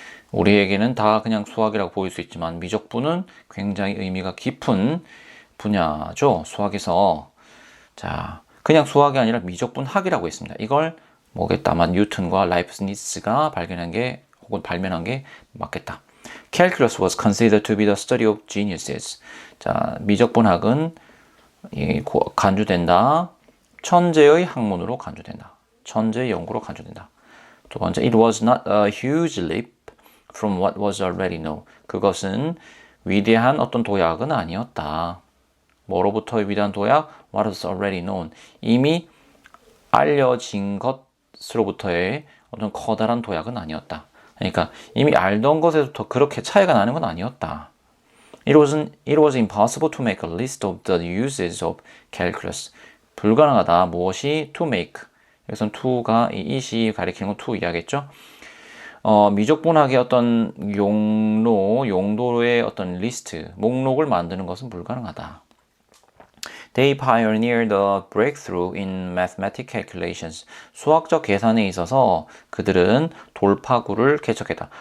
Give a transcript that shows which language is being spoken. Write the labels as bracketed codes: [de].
[ko] 우리에게는 다 그냥 수학이라고 보일 수 있지만 미적분은 굉장히 의미가 깊은 분야죠. 수학에서. 자, 그냥 수학이 아니라 미적분학이라고 했습니다. 이걸 뭐겠다. 아마 뉴턴과 라이프니츠가 발견한 게 혹은 발명한 게 맞겠다. [en] Calculus was considered to be the study of geniuses. [ko] 자, 미적분학은 간주된다. 천재의 학문으로 간주된다. 천재의 연구로 간주된다. 두 번째, [en] it was not a huge leap from what was already known. [ko] 그것은 위대한 어떤 도약은 아니었다. 뭐로부터의 위대한 도약? [en] What was already known. [ko] 이미 알려진 것으로부터의 어떤 커다란 도약은 아니었다. 그러니까 이미 알던 것에서부터 그렇게 차이가 나는 건 아니었다. [en] It was impossible to make a list of the uses of calculus. [ko] 불가능하다. 무엇이? [en] To make. [ko] 여기서는 to가 이 it이 가리키는 건 to 이야기겠죠. 미적분학의 어떤 용도의 어떤 리스트, 목록을 만드는 것은 불가능하다. [en] They pioneered the breakthrough in mathematical calculations. [ko] 수학적 계산에 있어서 그들은 돌파구를 개척했다.